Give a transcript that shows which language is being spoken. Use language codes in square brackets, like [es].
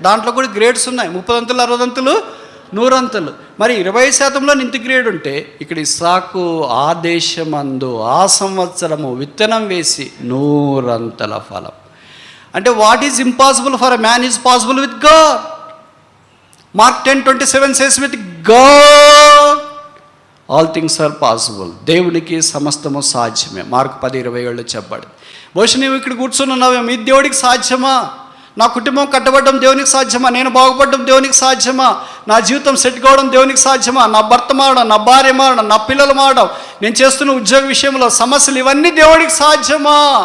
[te] దాంట్లో కూడా గ్రేడ్స్ ఉన్నాయి, 30 అంతులు, 60 అంతులు, 100 అంతులు. మరి 20%లో ఇంత గ్రేడ్ ఉంటే ఇక్కడ ఇస్సాకు ఆ దేశమందు ఆ సంవత్సరము విత్తనం వేసి 100 అంతల ఫలం. [en] అంటే what is impossible for a man is possible with God. Mark 10:27 says with God all things are possible. [te] దేవునికి సమస్తము సాధ్యమే. మార్కు 10:27 చెప్పాడు. బహుశా నువ్వు ఇక్కడ కూర్చొని మీ దేవుడికి సాధ్యమా? నా కుటుంబం కట్టబడడం దేవునికి సాధ్యమా? నేను బాగుపడడం దేవునికి సాధ్యమా? నా జీవితం సెట్ కావడం దేవునికి సాధ్యమా? నా భర్త మారడం, నా భార్య మారడం, నా పిల్లలు మారడం, నేను చేస్తున్న ఉద్యోగ విషయంలో సమస్యలు, ఇవన్నీ దేవుడికి సాధ్యమా?